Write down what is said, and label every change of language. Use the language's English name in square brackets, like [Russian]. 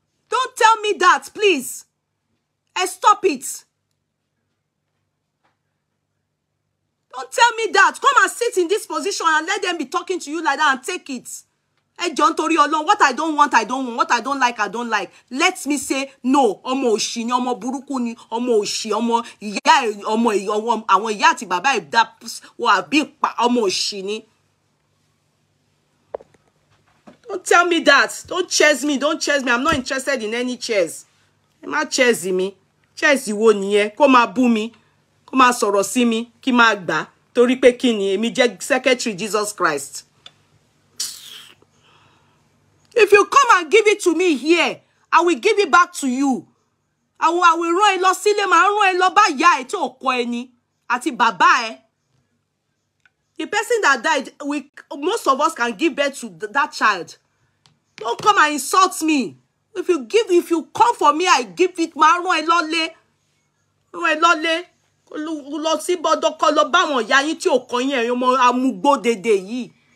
[English] Don't tell me that, please. Stop it. Don't tell me that. Come and sit in this position and let them be talking to you like that and take it. Hey, John Tori Olon, what I don't want, I don't want. What I don't like, I don't like. Let me say no. [Yoruba] Ọmọ òṣì ni, ọmọ burúkú ni, ọmọ òṣì, ọmọ ìyá, ọmọ àwọn ìyá àti bàbá ìdá wà bí ọmọ òṣì ni. [English] Don't tell me that. Don't chase me. Don't chase me. I'm not interested in any chase. [Yoruba] Ẹ má chase me. Chase wo nìyẹn? Kó máa bú mi. Kó máa sọ̀rọ̀ sí mi. Kí máa gbà. Torí pé kí ni? Èmi jẹ́ secretary Jesus Christ. [English] If you come and give it to me here, I will give it back to you. I will [Yoruba] rán ẹ lọ sílé, màá rán ẹ lọ bá ìyá ẹ tí ò kọ́ ẹni àti bàbá ẹ. [English] The person that died, most of us can give birth to that child. Don't come and insult me. If you come for me, I give it. [Yoruba] Màá rán ẹ lọlé. Rán ẹ lọlé. Lọ sí bọ́dọ̀ kó lọ bá wọn ìyá yín tí ò kọ́ yín ẹ̀yin ọmọ amúgbó dédé yìí.